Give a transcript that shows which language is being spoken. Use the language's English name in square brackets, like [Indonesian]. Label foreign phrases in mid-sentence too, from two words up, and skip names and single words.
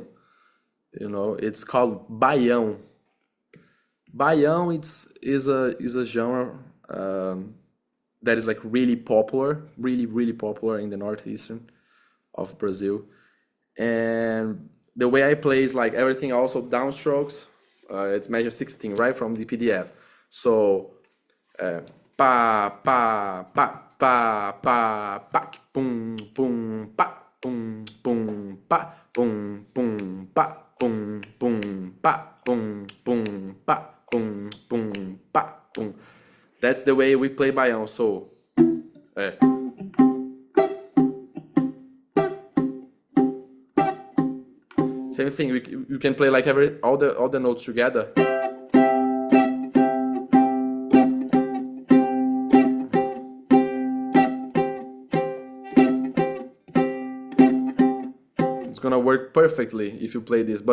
[English] You know, it's called Baião. Baião is a genre that is like really popular, really popular in the northeastern of Brazil. And the way I play is like everything also downstrokes. It's measure 16, right, from the PDF. So pa pa pa pa pa pa boom boom pa boom boom pa boom boom pa boom boom pa boom boom pa boom boom pa boom. That's the way we play Baião. So same thing. You can play like all the notes together. It's gonna work perfectly if you play this.